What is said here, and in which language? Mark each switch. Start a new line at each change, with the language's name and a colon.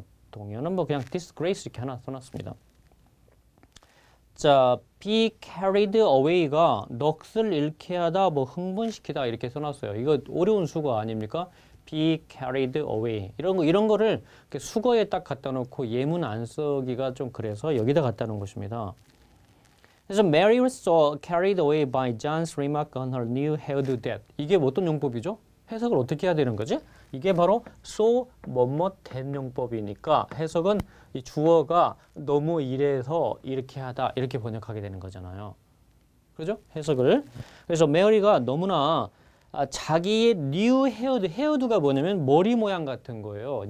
Korean: 동요는 뭐 그냥 disgrace 이렇게 하나 써놨습니다. 자, be carried away가 넋을 잃게 하다, 뭐 흥분시키다 이렇게 써놨어요. 이거 어려운 수거 아닙니까? be carried away 이런 거를 수거에 딱 갖다 놓고 예문 안 쓰기가 좀 그래서 여기다 갖다 놓은 것입니다.
English: 그래서 Mary was so carried away by John's remark on her new hairdo that
Korean: 이게 어떤 용법이죠? 해석을 어떻게 해야 되는 거지? 이게 바로 so 뭐뭐 된 용법이니까 해석은 이 주어가 너무 이래서 이렇게 하다 이렇게 번역하게 되는 거잖아요. 그렇죠? 해석을. 그래서 메리가 너무나 자기의 new 헤어드가 뭐냐면 머리 모양 같은 거예요.